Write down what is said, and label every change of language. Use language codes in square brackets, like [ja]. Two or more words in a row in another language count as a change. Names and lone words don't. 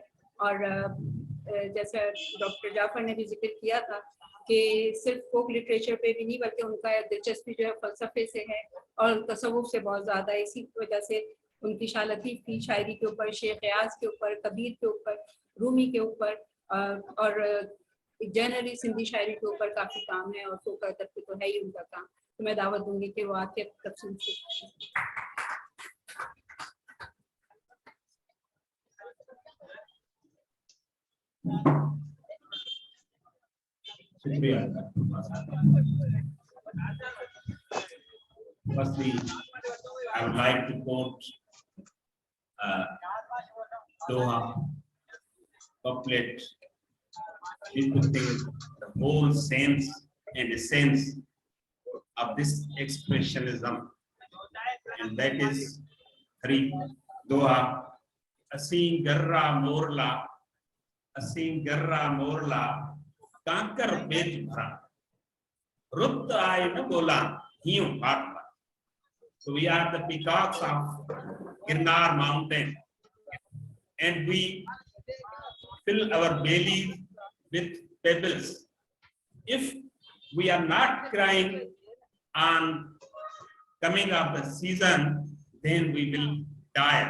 [ur] اور جیسا ڈاکٹر جعفر نے بھی ذکر کیا تھا کہ صرف [en] folk literature [ur] پہ بھی نہیں بلکہ ان کا دلچسپی جو ہے فلسفے سے ہے اور تصوف سے بہت زیادہ ہے. اسی وجہ سے ان کی شاہ لطیف کی شاعری کے اوپر، شیخ ریاض کے اوپر، کبیر کے اوپر، رومی کے اوپر اور جنرلی سندھی شاعری کے اوپر کافی کام ہے اور فوک ادب پہ تو ہے ہی ان کا کام. تو میں دعوت دوں گی کہ وہ آ کے تفصیل سے [en] Firstly, I would like to quote Doha couplet depicting the whole sense and essence of this expressionism, and that is three Doha असीं [sd] गर्रा मोरला कांकर बेच भरा रुत आए न बोला हियों भाट पर. [en] So we are the peacocks of Girnar mountain, and we fill our bellies with pebbles. If we are not crying on coming of the season, then we will die.